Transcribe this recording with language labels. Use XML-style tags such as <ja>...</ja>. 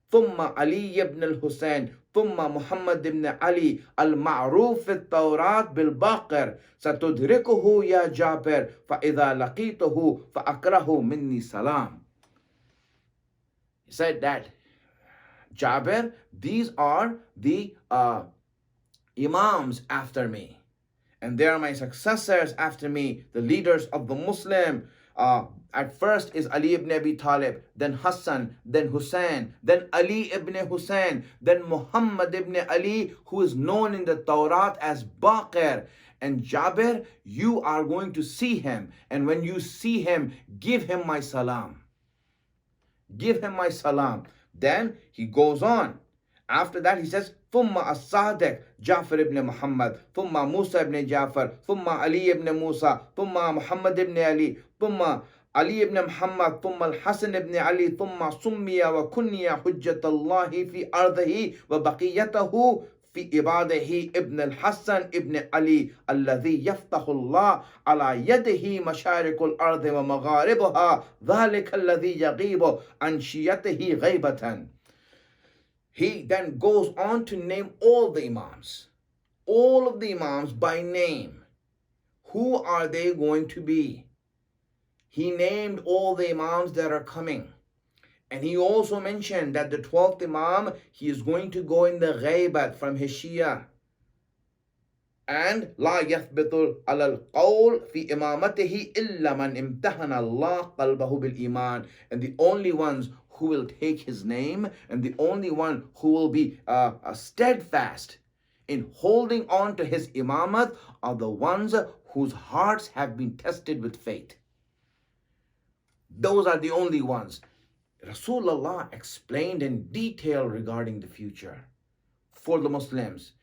<ar>ثم علي بن الحسين ثم محمد بن علي المعروف في التوراة بالباقر ستدركه يا جابر فإذا لقيته فأكره مني سلام.</ar> <en>He said that, Jabir, these are the Imams after me, and they are my successors after me, the leaders of the Muslim. At first is Ali ibn Abi Talib, then Hassan, then Hussein, then Ali ibn Hussein, then Muhammad ibn Ali, who is known in the Torah as Baqir. And Jabir, you are going to see him, and when you see him, give him my salam. Give him my salam. Then he goes on. After that he says,</en> <ar>ثم الصادق جعفر ibn Muhammad, ثم موسى ibn Jafar, ثم Ali ibn Musa, ثم محمد ibn Ali, ثم علي ibn Muhammad, ثم الحسن ibn Ali, ثم سمي وكني حجة الله في أرضه وبقيته في عباده ابن الحسن ابن علي الذي يفتح الله على يده مشارق الأرض ومغاربها ذلك الذي يغيب عن شيته غيبة.</ar> <en>He then goes on to name all the Imams, all of the Imams by name. Who are they going to be? He named all the Imams that are coming. And he also mentioned that the 12th Imam, he is going to go in the ghaibat from his Shia.</en> <ar>And لا يثبت على القول في إمامته إلا من امتحن الله قلبه بالإيمان.</ar> <en>And the only ones who will take his name and the only one who will be steadfast in holding on to his imamat are the ones whose hearts have been tested with faith. Those are the only ones. Rasulullah explained in detail regarding the future for the Muslims.</en>